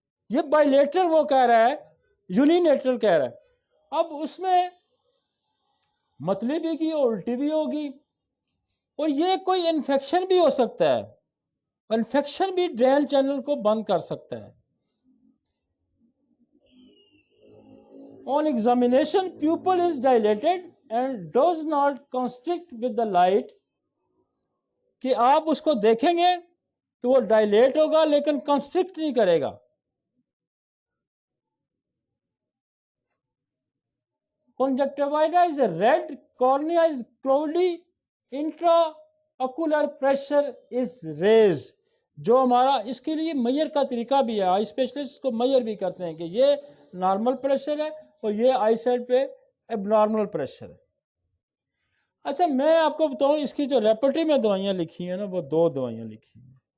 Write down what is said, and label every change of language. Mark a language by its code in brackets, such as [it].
[ur] یہ بائیلیٹرل وہ کہہ رہا ہے, یونیلیٹرل کہہ رہا ہے. اب اس میں متلی بھی کی الٹی بھی ہوگی, اور یہ کوئی انفیکشن بھی ہو سکتا ہے. انفیکشن بھی ڈرین چینل کو بند کر سکتا ہے. [en] On examination, pupil is dilated and does not constrict with the light. [ur] کہ آپ اس کو دیکھیں گے تو وہ ڈائلیٹ ہوگا لیکن کنسٹرکٹ نہیں کرے گا. [en] Conjunctivitis is red, cornea is cloudy, intraocular pressure is raised. [ur] جو ہمارا اس کے لیے میئر کا طریقہ بھی ہے, آئی اسپیشلسٹ اس کو میئر بھی کرتے ہیں کہ یہ نارمل پریشر ہے اور یہ آئی سائڈ پہ اب نارمل پریشر ہے. اچھا میں آپ کو بتاؤں اس کی جو ریپرٹری میں دوائیاں لکھی ہیں نا, وہ 2 دوائیاں لکھی ہیں.